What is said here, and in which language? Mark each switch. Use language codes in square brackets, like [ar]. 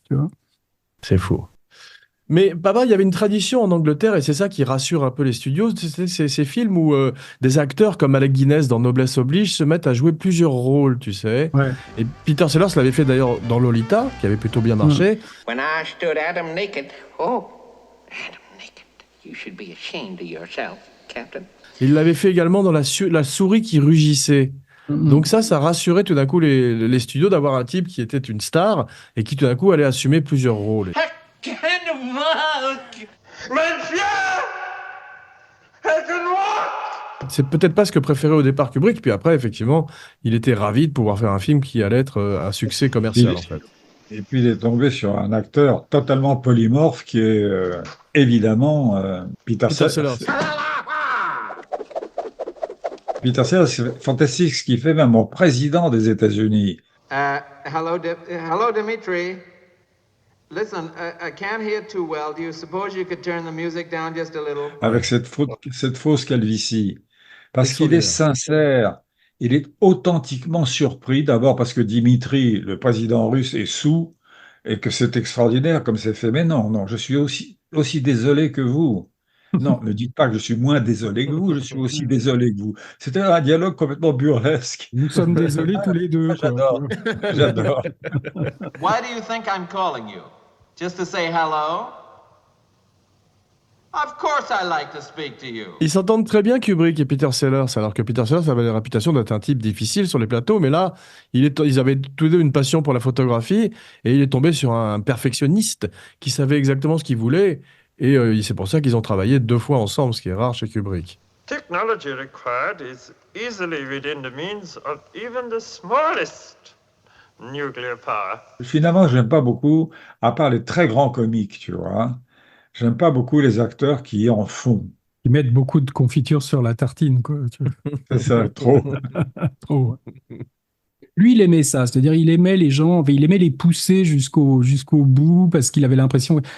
[fr] Tu vois. C'est faux. Mais papa, il y avait une tradition en Angleterre, et c'est ça qui rassure un peu les studios, c'est ces films où des acteurs comme Alec Guinness dans Noblesse Oblige se mettent à jouer plusieurs rôles, tu sais. Ouais. Et Peter Sellers l'avait fait d'ailleurs dans Lolita, qui avait plutôt bien marché. [en] When I stood Adam naked, oh, Adam naked, you should be ashamed of yourself, Captain. [fr] Il l'avait fait également dans la souris qui rugissait. Donc ça rassurait tout d'un coup les studios d'avoir un type qui était une star et qui tout d'un coup allait assumer plusieurs rôles. C'est peut-être pas ce que préférait au départ Kubrick, puis après, effectivement, il était ravi de pouvoir faire un film qui allait être un succès commercial, en fait. Et puis il est tombé sur un acteur totalement polymorphe qui est évidemment Peter Sellers. Peter Sellers, c'est fantastique ce qu'il fait même au président des États-Unis. [en] Hello, Dimitri. Listen, I can't hear too well. Do you suppose you could turn the music down just a little? [fr] Avec cette fausse calvitie. Parce qu'il est sincère. Il est authentiquement surpris, d'abord parce que Dimitri, le président russe, est saoul et que c'est extraordinaire comme c'est fait. Mais non, je suis aussi désolé que vous. Non, ne dites pas que je suis moins désolé que vous, je suis aussi désolé que vous. C'était un dialogue complètement burlesque. Nous sommes désolés tous les deux. J'adore. [en] Why do you think I'm calling you? Just to say hello? Of course I like to speak to you. [fr] Ils s'entendent très bien, Kubrick et Peter Sellers, alors que Peter Sellers avait la réputation d'être un type difficile sur les plateaux, mais là, ils avaient tous deux une passion pour la photographie, et il est tombé sur un perfectionniste qui savait exactement ce qu'il voulait, et c'est pour ça qu'ils ont travaillé 2 fois ensemble, ce qui est rare chez Kubrick. [en] Technology required is easily within the means of even the smallest nuclear power. [fr] Finalement, j'aime pas beaucoup, à part les très grands comiques, tu vois. J'aime pas beaucoup les acteurs qui en font. Ils mettent beaucoup de confiture sur la tartine, quoi. C'est ça, trop. Trop. Lui, il aimait ça, c'est-à-dire il aimait les gens, il aimait les pousser jusqu'au bout parce qu'il avait l'impression.